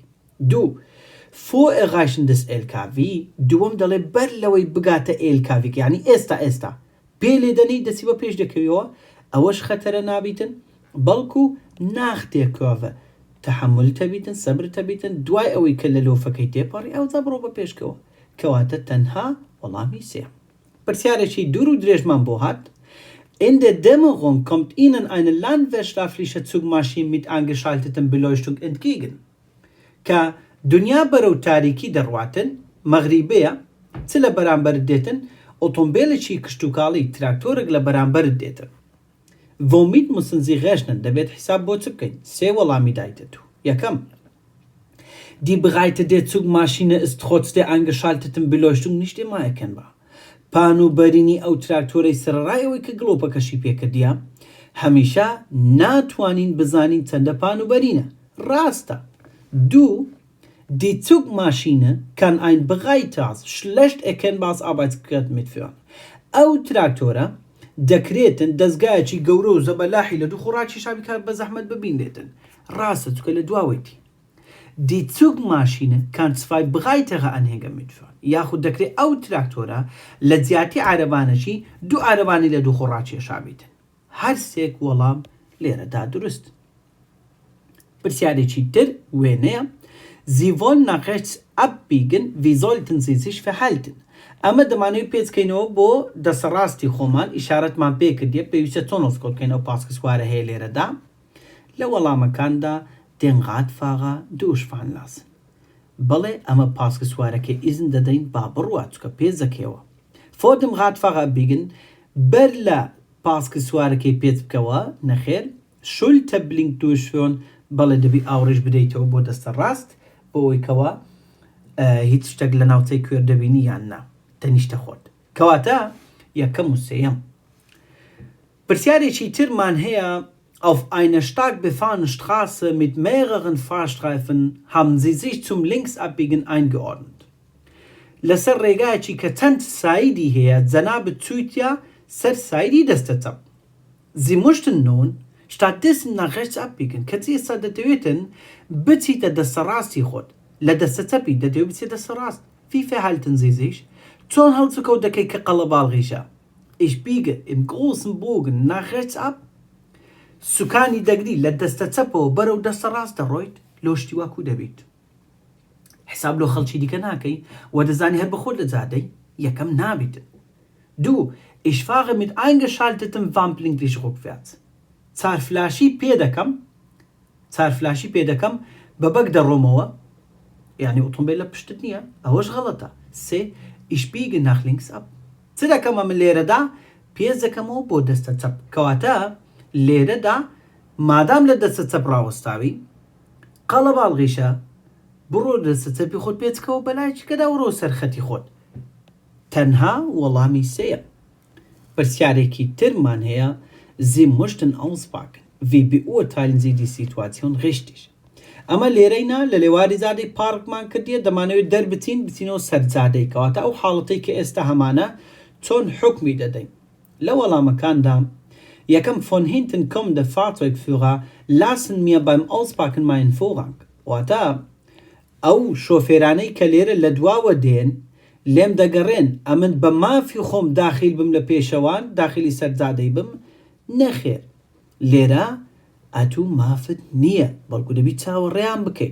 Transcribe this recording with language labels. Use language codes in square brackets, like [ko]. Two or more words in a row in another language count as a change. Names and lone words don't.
[ckb] دوو [de] Vor Erreichen des LKW [ckb] دووەم دەڵێ بەر لەوەی بگاتە ئێلکاڤێک یعنی ئێستا پێ لێدەنی دەسی بە پێش دەکەویەوە ئەوەش خەتەرە نابیتن بەڵکو ناختێ کۆڤە تحمل تەبیتن سەبر تەبیتن دوای ئەوەی کە لە لۆفەکەی تێپەڕی ئەو جا بڕۆ بە پێشکەوە کەواتە تەنها وەڵامی سێ. پرسیارێکی دوور و درێژمان بۆ هات [de] In der Dämmerung kommt Ihnen eine landwirtschaftliche Zugmaschine mit angeschaltetem Beleuchtung entgegen. [ckb] کە دنیا بەرەو تاریکی دەڕواتن مەغریبەیە چ لە بەرامبەرت دێتن ئۆتۆمبیلێکی کشتتوکاڵی تراکتۆرێک لە بەرامبەرت دێتن. [de] Womit müssen Sie rechnen? [ckb] دەبێت حساب بۆ چ بکەین؟ سێ وەڵامی دایتە تو. [de] یەکەم Die Breite der Zugmaschine ist trotz der angeschalteten Beleuchtung nicht immer erkennbar. [ckb] پانوبەرینی ئەو تراکتۆرەی سەرڕایەوەی کە گڵۆپەکەشی پێکردیە هەمیشە ناتوانین بزانین چەندە پانوبەرینە. ڕاستە. [de] دوو Die Zugmaschine kann ein breites, schlecht erkennbares Arbeitsgerät mitführen. [ckb] ئەو تراکتۆرە دەکرێتن دەستگایەکی گەورە و زەبەلاحی لە دوو خۆڕاکی شابی کار بە زەحمەت ببینێتن ڕاستە چکە لە دواوەیتی [de] Die Zugmaschine kann 2 breitere Anhänger mitführen. [ckb] یاخود دەکرێت ئەو تراکتۆرە لە جیاتی عارەبانەشی 2 عارەبانی لە 2 خۆڕاکێشا بیتن. هەر سێک وەڵام لێرەدا دروست. پرسیارێکی تر وێنەیە. [de] Sie wollen nach rechts abbiegen, wie sollten sie sich verhalten? [ckb] ئەمە دەمانەوێت پێچکەینەوە بۆ دەسەڕاستی خۆمان ئیشارەتمان پێ کردیە پێویستە چۆن ئۆسکۆتکەینەوە پاسکە سوارە هەیە لێرەدا. لە وەڵامەکاندا [de] den Radfahrer durchfahren lassen. [ckb] بەڵێ ئەمە پاسکە سوارەکە ئیزن دەدەین با بڕوات چکە پێ دەکەوە. [de] Vor dem Radfahrer abbiegen [ckb] بەر لە پاسکە سوارەکەی پێچ بکەوە نەخێر [de] Schulterblick durchführen [ckb] بەڵێ دەبی ئاوڕێژ بدەیتەوە بۆ دەستە ڕاست بۆ ئەوەی کەوە هیچ شتێک لە ناوچەی کوێر دەبینی یان نا تەنیشتە خۆت. کەواتە یەکەم و سێیەم. پرسیارێکی ترمان هەیە. [de] Auf einer stark befahrenen Straße mit mehreren Fahrstreifen haben sie sich zum Linksabbiegen eingeordnet. [ckb] لەسەر ڕێگایەکی کە چەند سایدی هەیە جەنابە چوویتە سەر سایدی دەستەچەپ. [de] Sie mussten nun stattdessen nach rechts abbiegen. [ckb] کەچی ئێستا دەتەوێتن بچیتە دەستەڕاستی خۆت. لە دەستەچەپی دەتەوێت بچیتە دەستەڕاست. [de] Wie verhalten Sie sich? [ckb] چۆن هەڵچووکەوت دەکەی کە قەڵەباڵغیشە. [de] Ich biege im großen Bogen nach rechts ab. [ckb] سوکانی دەگری لە دەستە چەپەوە بەرەو دەستە ڕاست دەڕۆیت لۆ شتی واکو دەبیت. حساب لۆ خەڵکی دیکە ناکەی و دەزانی هەر بەخۆت لە جادەی یەکەم نابیتن. 2. [de] Ich fahre mit eingeschaltetem Warnblinklicht rückwärts. [ckb] چارفلاشی پێ دەکەم بە بەک دەڕۆمەوە یعنی ئۆتۆمبیل لە پشتت نییە ئەوەش غەڵەتە. 3. [de] Ich biege nach links ab. [ckb] چ دەکەمە من لێرەدا پێز دەکەمەوە بۆ دەستە چەپ. کەواتە لێرەدا مادام لە دەستە چەپ ڕاوەستاوی قەڵەباڵغیشە بڕۆ دەستە چەپی خۆت پێچکەوە بەلای چکەدا وڕۆ سەرخەتی خۆت. تەنها وەڵامی سێیە. پرسیارێکی ترمان هەیە. [de] Sie möchten auspacken. Wie beurteilen Sie die Situation richtig? [ckb] ئەمە لێرەینا لە لێواری زادەی پارکمان کردیە دەمانەوێت بچینەوە سەر جادەی کەواتە ئەو حاڵەتەی کە ئێستا هەمانە چۆن حکمی دەدەین. لە وەڵامەکاندا یەکەم [de] von hinten kommende Fahrzeugführer lassen mir beim Auspacken meinen Vorrang. [ckb] واتە ئەو شۆفێرانەی کە لێرە لە دواوە دێن لێم دەگەڕێن ئەمن بە مافی خۆم داخل بم لە پێشەوان داخلی سەرجادەی بم نەخێر لێرە ئەتوو مافت نییە بەڵکو دەبی چاوەڕێیان بکەیت.